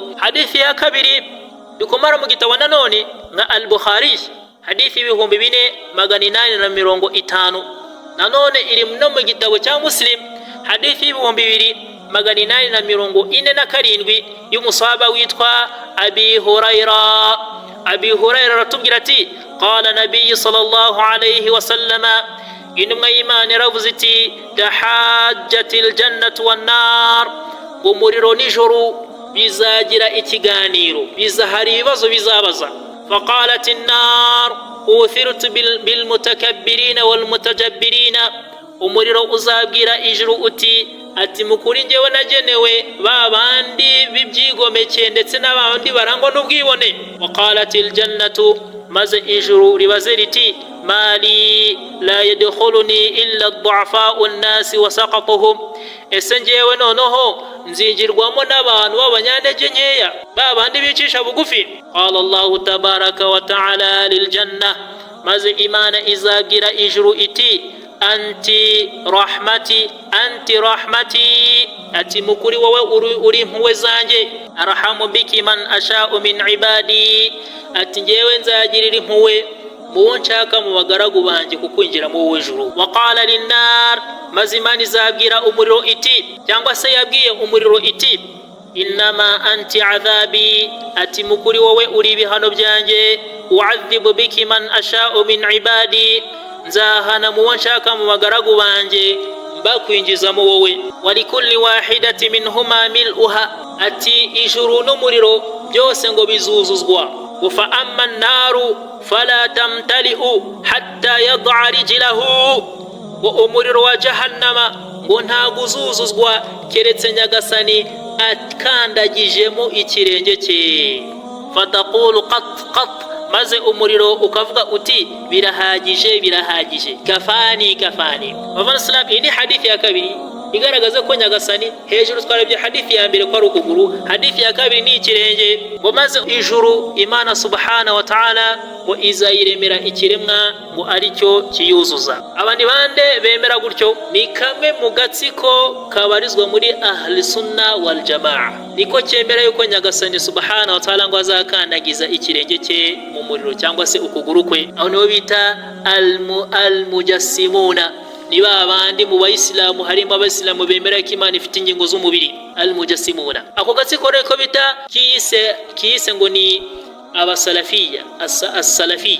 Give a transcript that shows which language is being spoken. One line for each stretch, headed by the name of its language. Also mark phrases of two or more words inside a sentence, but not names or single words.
Kinyarwanda: Hadithi ya kabiri dukomara mu gitabo nanone nka Al-Bukhari, hadithi 2850. nanone iri no mu gitabo cya Muslim, hadithi 2847 y'umusahaba witwa Abi Huraira. Abi Huraira aratubwira ati
Arabic: قال النبي صلى الله عليه وسلم,
Kinyarwanda: intumwa y'Imana yaravuze iti
Arabic: تحاجت الجنة والنار,
Kinyarwanda: umuriro n'ijuru bizagira ikiganiro, bizahari ibibazo bizabaza.
Arabic: فقالت النار أوثرت بالمتكبرين والمتجبرين,
Kinyarwanda: umuriro uzabwira ijuru uti ati mukuri njyewe nagenewe ba bandi bibyigomeke ndetse n'abandi barangwa n'ubwibone.
Arabic: وقالت الجنة,
Kinyarwanda: maze ijuru ribaze riti
Arabic: ما لي لا يدخلني إلا ضعفاء الناس وسقطهم,
Kinyarwanda: ese njyewe noneho nzinjirwamo n'abantu b'abanyantege nkeya, ba bandi bicisha bugufi.
Arabic: قال الله تبارك وتعالى للجنة,
Kinyarwanda: maze Imana izabwira ijuru iti
Arabic: أنت رحمتي أنت رحمتي,
Kinyarwanda: ati mukuri wowe uri impuhwe zanjye.
Arabic: أرحم بك من أشاء من عبادي,
Kinyarwanda: ati njyewe nzagirira impuhwe muwo nshaka mu bagaragu banjye kukwinjira mu wowe ijuru.
Arabic: وقال للنار,
Kinyarwanda: maze Imana izabwira umuriro iti, cyangwa se yabwiye umuriro iti
Arabic: إنما أنت عذابي,
Kinyarwanda: ati mukuri wowe uri ibihano byanjye.
Arabic: أعذب بك من أشاء من عبادي,
Kinyarwanda: nzahana muwo nshaka mu bagaragu banjye bakwinjizamo wowe.
Arabic: ولكل واحدة منهما ملؤها,
Kinyarwanda: ati ijuru n'umuriro byose ngo bizuzuzwa.
Arabic: فأما النار فلا تمتلئ حتى يضع رجله,
Kinyarwanda: ngo umuriro wa jahannama ngo ntago uzuzuzwa keretse Nyagasani akandagijemo ikirenge cye.
Arabic: فتقول قط قط,
Kinyarwanda: maze umuriro ukavuga uti birahagije birahagije,
Arabic: كفاني كفاني.
Kinyarwanda: Abavandimwe, iyi ni hadithi ya kabiri igaragaza ko Nyagasani, hejuru twarebye hadithi ya mbere ko ari ukuguru, hadithi ya kabiri ni ikirenge. Ngo maze ijuru Imana
Arabic: سبحانه وتعالى
Kinyarwanda: ngo izayiremera ikiremwa ngo ari cyo kiyuzuza. Abandi bande bemera gutyo ni kamwe mu gatsiko kabarizwa muri
Arabic: أهل السنة والجماعة,
Kinyarwanda: niko cyemera yuko Nyagasani
Arabic: سبحانه وتعالى
Kinyarwanda: ngo azakandagiza ikirenge cye mu muriro cyangwa se ukuguru kwe. Aho nibo bita al-mujassimuna, ni babandi mu bayisilamu harimo abayisilamu bemera ko Imana ifite ingingo z'umubiri, al-mujassimuna. Ako gatsiko reko bita kiyise ngo ni abasalafiya, as-salafi.